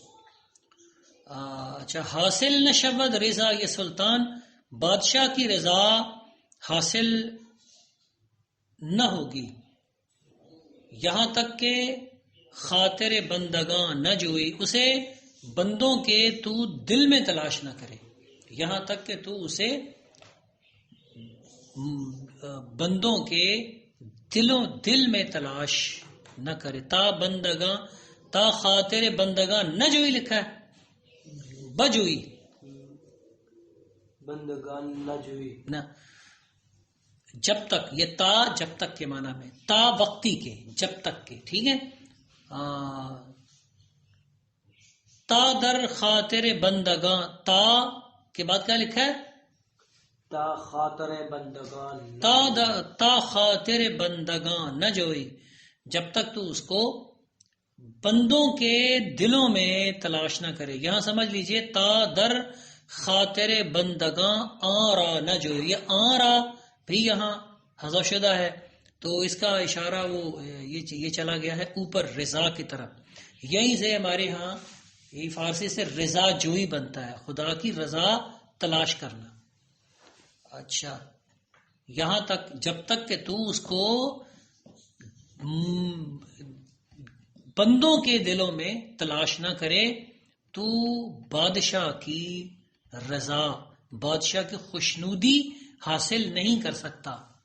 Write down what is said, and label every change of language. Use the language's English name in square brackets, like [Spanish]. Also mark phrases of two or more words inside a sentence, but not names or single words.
[Urdu] اچھا، [Persian] حاصل نہ شبد رضا یہ سلطان، [Urdu] بادشاہ کی رضا حاصل نہ ہوگی یہاں تک کہ [Persian] خاطر بندگاں نہ جوئی، [Urdu] اسے بندوں کے تو دل میں تلاش نہ کرے، یہاں تک کہ تو اسے بندوں کے دل میں تلاش نہ کرے. [Persian] تا بندگاں، تا خاطر بندگاں نہ جوئی [Urdu] لکھا ہے، [Persian] بجوئی بندگان نہ جوئی نہ. [Urdu] جب تک، یہ تا جب تک کے معنی میں، [Persian] تا وقتی کے، [Urdu] جب تک کے، ٹھیک ہے. [Persian] تا در خاطر بندگاں، [Urdu] تا کے بعد کیا لکھا ہے؟ [Persian] تا خاطر بندگان، تا خاطر بندگاں نہ جوئی، [Urdu] جب تک تو اس کو بندوں کے دلوں میں تلاش نہ کرے. یہاں سمجھ لیجئے [Persian] تا در خاطر بندگاں آرا نہ جوئی، [Urdu] یہ آرا بھی یہاں حذف شدہ ہے، تو اس کا اشارہ وہ یہ چلا گیا ہے اوپر رضا کی طرف. یہیں سے ہمارے ہاں یہ فارسی سے رضا جوئی بنتا ہے، خدا کی رضا تلاش کرنا. اچھا، یہاں تک، جب تک کہ تو اس کو بندوں کے دلوں میں تلاش نہ کرے، تو بادشاہ کی رضا، بادشاہ کی خوشنودی حاصل نہیں کر سکتا.